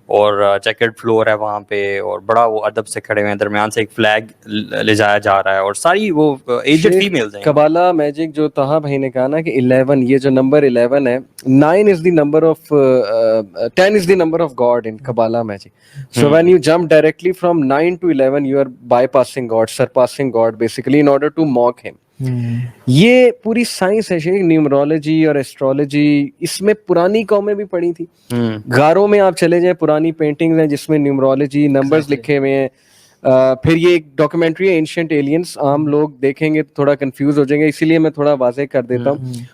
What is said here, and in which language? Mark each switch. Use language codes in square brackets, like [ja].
[hi] और checkered floor है वहाँ पे और बड़ा वो अदब से खड़े हुए हैं, दरमियान से एक फ्लैग ले जाया जा रहा है और सारी वो एजेड फीमेल्स हैं। कबाला मैजिक जो ताहा भाई ने कहा ना कि 11, ये जो नंबर 11 है, [en] 9 is the number of 10 is the number of God in Kabbalah magic. So when you jump directly from 9 to 11, you are bypassing God, surpassing God basically in order to mock him. [hi] ये पूरी science है Sheikh, numerology और astrology, इसमें पुरानी कौमें भी पढ़ी थी। गारों में आप चले जाएं, पुरानी पेंटिंग्स हैं जिसमें न्यूमरोलॉजी नंबर्स लिखे हुए हैं। फिर ये एक डॉक्यूमेंट्री है एंशिएंट एलियंस, आम लोग देखेंगे तो थोड़ा कंफ्यूज हो जाएंगे, इसीलिए मैं थोड़ा वाज़ेह कर देता हूँ।